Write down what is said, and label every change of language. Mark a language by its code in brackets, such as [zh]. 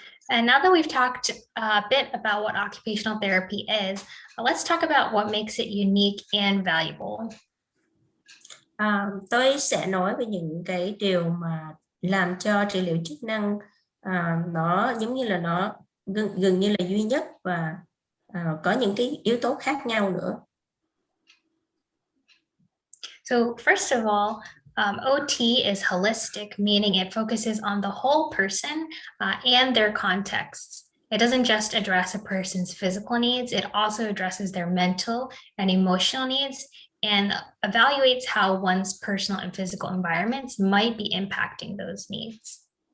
[en] And now that we've talked a bit about what occupational therapy is, let's talk about what makes it unique and valuable. [vi] Tôi sẽ nói về những cái điều mà làm cho trị liệu chức năng nó giống như là nó gần như là duy nhất và có những cái yếu tố khác nhau nữa. [en] So first of all, OT is holistic, meaning it focuses on the whole person and their contexts. It doesn't just address a person's physical needs, it also addresses their mental and emotional needs and evaluates how one's personal and physical environments might be impacting those needs.